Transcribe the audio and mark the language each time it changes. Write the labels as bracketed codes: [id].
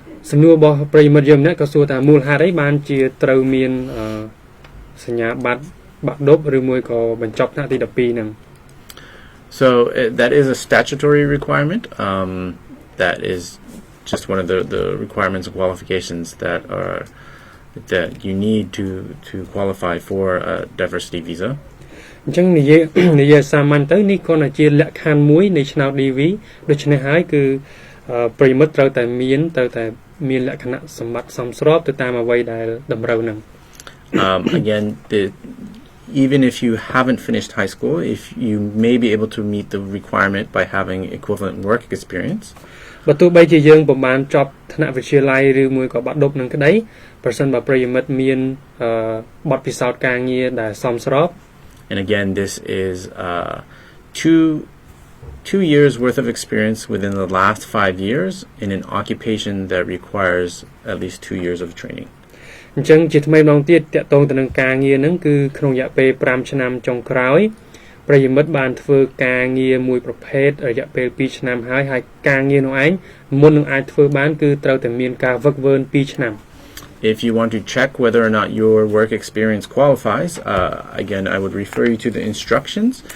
[km] សំណួររបស់ប្រិយមិត្តយើងម្នាក់ក៏សួរថាមូលហេតុអីបានជាត្រូវមានសញ្ញាបត្របាក់ឌុបឬមួយក៏បញ្ចប់ថ្នាក់ទី12ហ្នឹង [en] So that is a statutory requirement that is just one of the requirements and qualifications that you need to qualify for a diversity visa. [km] អញ្ចឹងនិយាយសាមញ្ញទៅនេះគ្រាន់តែជាលក្ខខណ្ឌមួយនៃឆ្នោត DV ដូច្នេះហើយគឺប្រិមិត្តត្រូវតែមានលក្ខណៈសម្បត្តិសមស្របទៅតាមអ្វីដែលតម្រូវនឹង [en] Again, even if you haven't finished high school, if you may be able to meet the requirement by having equivalent work experience. [km] បើទោះបីជាយើងប្រហែលចប់ថ្នាក់វិទ្យាល័យឬមួយក៏បាក់ឌុបនឹងក្តីប្រសិនបើប្រិយមិត្តមានបទពិសោធន៍ការងារដែលសមស្រប [en] And again, this is 2 years worth of experience within the last 5 years in an occupation that requires at least 2 years of training. [km] អញ្ចឹងជាថ្មីម្ដងទៀតតកតងទៅនឹងការងារហ្នឹងគឺក្នុងរយៈពេល5ឆ្នាំចុងក្រោយប្រិយមិត្តបានធ្វើការងារមួយប្រភេទរយៈពេល2ឆ្នាំហើយការងារនោះឯងមុននឹងអាចធ្វើបានគឺត្រូវតែមានការវឹកវើ2ឆ្នាំ [en] If you want to check whether or not your work experience qualifies, again, I would refer you to the instructions.